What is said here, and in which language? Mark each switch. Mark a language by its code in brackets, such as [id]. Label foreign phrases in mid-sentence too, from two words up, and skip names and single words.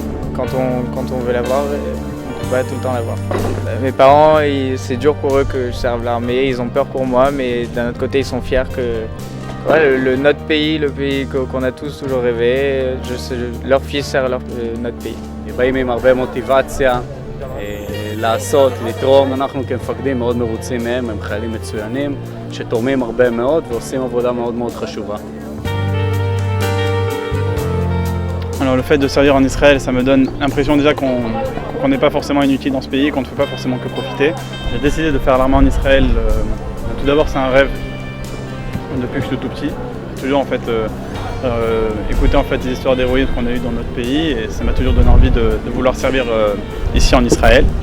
[fr] Quand on veut l'avoir, on ne peut pas tout le temps l'avoir. Mes parents, c'est dur pour eux que je serve l'armée, ils ont peur pour moi, mais d'un autre côté ils sont fiers que notre pays, le pays qu'on a tous toujours rêvé, leur fils sert notre pays. [he] באים עם הרבה מוטיבציה לעשות, לתרום. אנחנו כמפקדים מאוד מרוצים מהם, הם חיילים מצוינים שתורמים הרבה מאוד ועושים עבודה מאוד מאוד חשובה. [fr] Alors le fait de servir en Israël, ça me donne l'impression déjà qu'on n'est pas forcément inutile dans ce pays, qu'on ne peut pas forcément que profiter. J'ai décidé de faire l'armée en Israël. Tout d'abord, c'est un rêve depuis que je suis tout petit. J'ai toujours écouter des histoires d'héroïsme qu'on a eues dans notre pays et ça m'a toujours donné envie de vouloir servir ici en Israël.